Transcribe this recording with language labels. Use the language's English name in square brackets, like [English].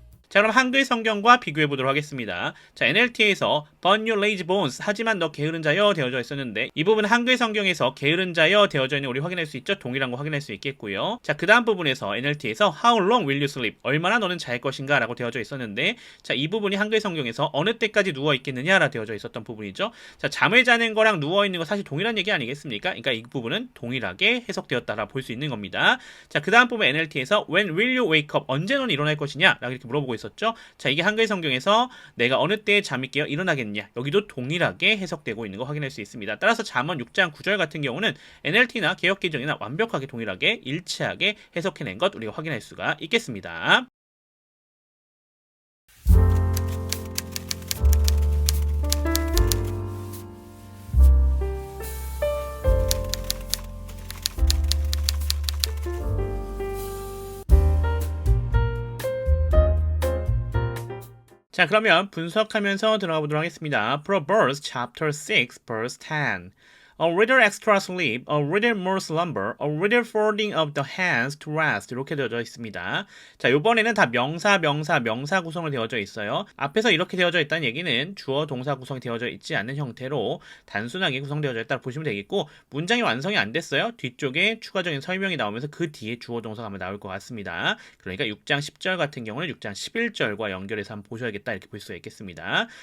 [Korean] 자, 그럼 한글 성경과 비교해 보도록 하겠습니다. 자, NLT에서 [English] But you lazy bones [Korean] 하지만 너 게으른 자여 되어져 있었는데 이 부분은 한글 성경에서 게으른 자여 되어져 있는 우리 확인할 수 있죠. 동일한 거 확인할 수 있겠고요. 자, 그 다음 부분에서 NLT에서 [English] How long will you sleep? [Korean] 얼마나 너는 잘 것인가? 라고 되어져 있었는데 자, 이 부분이 한글 성경에서 어느 때까지 누워 있겠느냐? 라 되어져 있었던 부분이죠. 자, 잠을 자는 거랑 누워 있는 거 사실 동일한 얘기 아니겠습니까? 그러니까 이 부분은 동일하게 해석되었다라 볼 수 있는 겁니다. 자, 그 다음 부분 NLT에서 [English] When will you wake up? [Korean] 언제 너는 일어날 것이냐? 라고 이렇게 물어보고 있었죠. 자, 이게 한글 성경에서 내가 어느 때에 잠이 깨어 일어나겠냐? 여기도 동일하게 해석되고 있는 거 확인할 수 있습니다. 따라서 잠언 6장 9절 같은 경우는 NLT나 개역개정이나 완벽하게 동일하게 일치하게 해석해낸 것 우리가 확인할 수가 있겠습니다. 자, 그러면 분석하면서 들어가 보도록 하겠습니다. [English] Proverbs chapter 6 verse 10. A little extra sleep, a little more slumber, a little folding of the hands to rest [Korean] 이렇게 되어져 있습니다. 자, 이번에는 다 명사 구성으로 되어져 있어요. 앞에서 이렇게 되어져 있다는 얘기는 주어 동사 구성이 되어져 있지 않는 형태로 단순하게 구성되어져 있다고 보시면 되겠고 문장이 완성이 안 됐어요. 뒤쪽에 추가적인 설명이 나오면서 그 뒤에 주어 동사가 아마 나올 것 같습니다. 그러니까 6장 10절 같은 경우는 6장 11절과 연결해서 한번 보셔야겠다 이렇게 볼 수가 있겠습니다.